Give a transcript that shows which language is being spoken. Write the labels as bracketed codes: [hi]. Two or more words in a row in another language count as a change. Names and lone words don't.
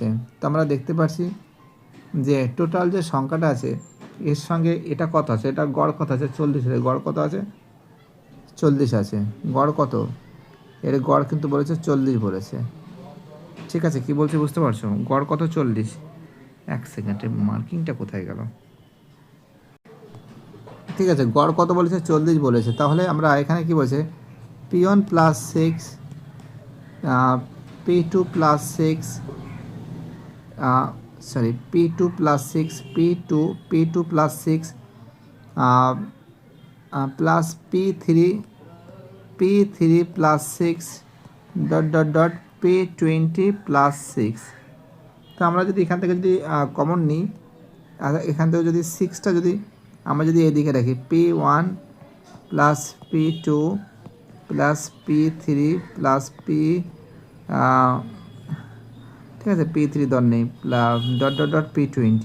[bn] তো আমরা দেখতে পাচ্ছি যে টোটাল যে সংখ্যাটা আছে এর সঙ্গে এটা কত আছে, এটা গড় কত আছে 40 আছে, গড় কত আছে 40 আছে, গড় কত, এর গড় কিন্তু বলেছে 40 বলেছে। ঠিক আছে, কি বলছে বুঝতে পারছো, গড় কত 40, এক সেকেন্ডের মার্কিংটা কোথায় গেল, ঠিক আছে গড় কত বলেছে 40 বলেছে। তাহলে আমরা এখানে কি বলছে P1 + 6 P2 plus 6 P2 plus 6 P2 plus 6 plus P3 plus 6 dot P20 plus 6। তো আমরা যদি এখান থেকে যদি কমন নিই, এখান থেকে যদি 6টা যদি আমরা যদি এদিকে রাখি P1 প্লাস P2 প্লাস P3 প্লাস ঠিক আছে P3 দর নেই ডট P20।